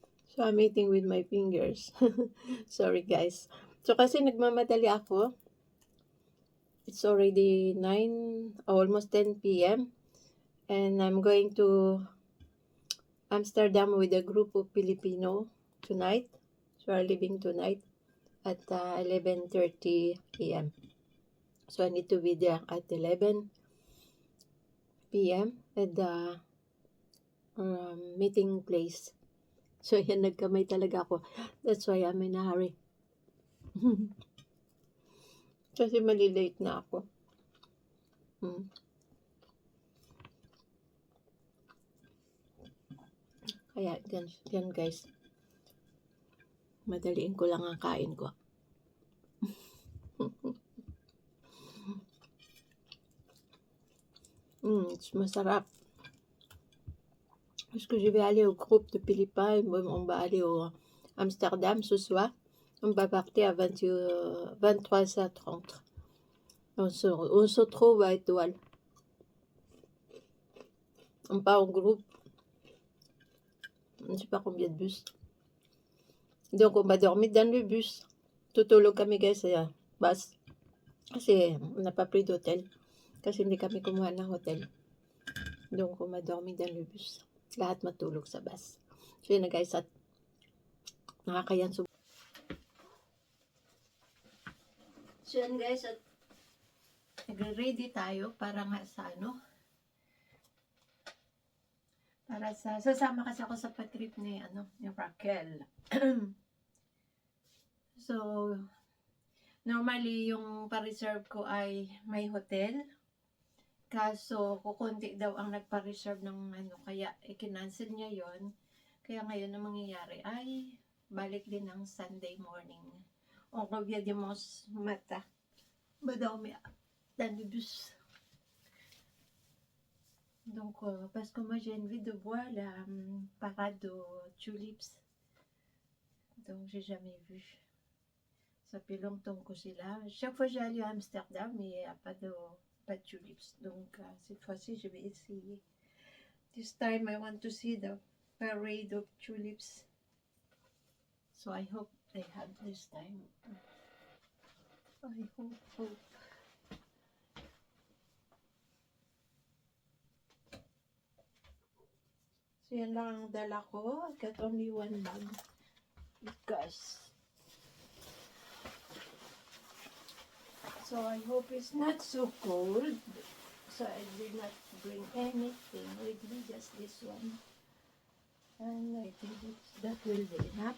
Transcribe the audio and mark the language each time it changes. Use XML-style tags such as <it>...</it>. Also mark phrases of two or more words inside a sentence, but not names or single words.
<en>So, I'm eating with my fingers. Sorry, guys.</en> <tl>So, kasi nagmamadali ako.</tl> <en>It's already 9, almost 10 p.m. And I'm going to Amsterdam with a group of Filipino tonight. So, we're leaving tonight at 11:30 a.m. So, I need to be there at 11 p.m. at the meeting place. So,</en> <tl>yan, nagkamay talaga ako.</tl> <en>That's why I'm in a hurry.</en> <tl>Kasi malilate na ako. Kaya, yan guys. Madaliin ko lang ang kain ko.</tl> <en>It's masarap.</en> <fr>Parce que je vais aller au groupe de Philippines, on va aller au Amsterdam ce soir. On va partir à 23h30. On se trouve à Étoile. On part en groupe. Je ne sais pas combien de bus. Donc, on va dormir dans le bus.</fr> <tl>Tutulog kami guys sa bus. Kasi,</tl> <fr>on n'a pas pris d'hôtel.</fr> <tl>Kasi hindi kami kumuha ng hotel.</tl> <fr>Donc, on va dormir dans le bus.</fr> <tl>Lahat matulog sa bus. So, yun na guys, at nakakayan. So, yun guys, at nagre-ready tayo para nga sa para sa, sasama kasi ako sa pag-trip ni Raquel. So, normally, yung pa-reserve ko ay may hotel. Kaso, kukunti daw ang nagpa-reserve ng kaya i-cancel niya yon. Kaya ngayon, ang mangyayari ay balik din ng Sunday morning.</tl> <fr>On revient dimanche matin. Va dormir dans le bus. Donc, parce que moi j'ai envie de voir la parade aux tulips. Donc, j'ai jamais vu. Ça fait longtemps que c'est là. Chaque fois j'allais à Amsterdam, mais il n'y a pas de tulips. Donc, cette fois-ci, je vais essayer.</fr> <en>This time, I want to see the parade of tulips. So, I hope they have this time. I hope. So,</en> <tl>yan lang ang dala ko.</tl> <en>I got only one bag. Because so I hope it's not so cold. So I did not bring anything with me, just this one. And I think that will be enough.</en>